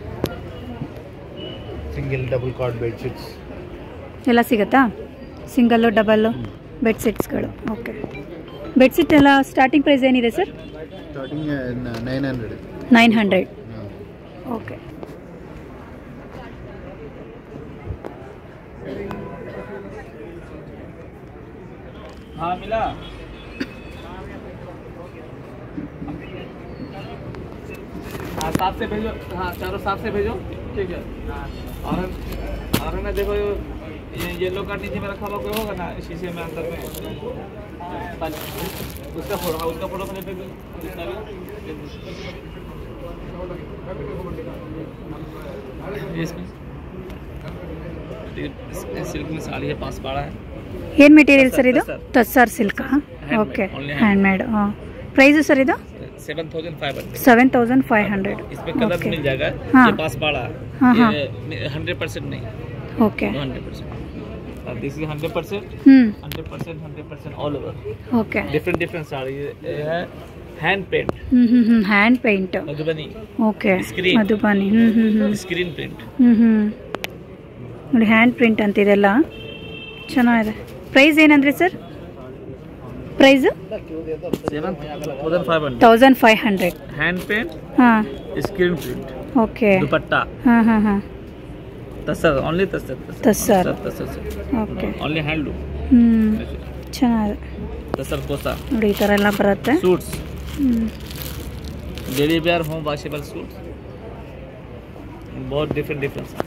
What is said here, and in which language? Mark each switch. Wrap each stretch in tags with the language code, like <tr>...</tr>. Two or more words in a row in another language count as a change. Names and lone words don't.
<en>single double cot bedsheets</en> <kn>ಎಲ್ಲ ಸಿಗುತ್ತಾ ಸಿಂಗಲ್ಲು ಡಬಲ್ಲು ಬೆಡ್ಶೀಟ್ಸ್ಗಳು</kn> <en>okay bedsheet</en> <kn>ಎಲ್ಲ</kn> <en>starting price</en> <kn>ಏನಿದೆ ಸರ್ ಸ್ಟಾರ್ಟಿಂಗ್ 900 900 ಓಕೆ</kn> <hi>हाँ मिला हाँ साफ से भेजो हाँ चारों साफ से भेजो ठीक है और मैं देखो ये येलो का नीचे में रखा हुआ कोई होगा ना शीशे में अंदर में उसका फोटो हाँ उसका फोटो मुझे भेज दो सिल्क में साड़ी है पास पाड़ा है</hi> <kn>ಏನು</kn> <en>material sir</en> <kn>ಇದು ತಸ್ಸಾರ್ ಸಿಲ್ಕಾ</kn> <en>okay handmade price sir</en> <kn>ಇದು 7500 7500</kn> <hi>इसमें कलर Okay. मिल जाएगा हाँ। ये पास पाड़ा हाँ, हाँ। ये 100% नहीं</hi> <kn>ಓಕೆ</kn> <en>100% और this is 100% 100% all over</en> <kn>ಓಕೆ</kn> <hi>डिफरेंट साड़ी ये है</hi> <en>hand paint hand paint</en> <hi>मधुबनी</hi> <kn>ಓಕೆ</kn> <hi>Screen.</hi> <kn>ಮಧುಬಾನಿ</kn> <en>screen print</en> <kn>ನೋಡಿ</kn> <en>hand print</en> <kn>ಅಂತ ಇದೆಲ್ಲ ಚೆನ್ನಾಗಿದೆ ಪ್ರೈಸ್ ಏನಂದ್ರೆ ಸರ್ ಪ್ರೈಸ್</kn> <hi>7500 1500</hi> <en>hand paint</en> <kn>ಹಾಂ</kn> <en>screen print</en> <kn>ಓಕೆ</kn> <hi>दुपट्टा</hi> <kn>ಹಾಂ</kn> <hi>तसर ओनली तसर</hi> <kn>ತಸ್ಸಾರ್</kn> <hi>तसर</hi> <kn>ಓಕೆ</kn> <en>only handloom</en> <kn>ಚೆನ್ನಾಗಿದೆ</kn> <hi>तसर कोसा</hi> <kn>ನೋಡಿ ಈ ಥರ ಎಲ್ಲ ಬರುತ್ತೆ</kn> <en>suits daily wear home washable suits बहुत डिफरेंट</en>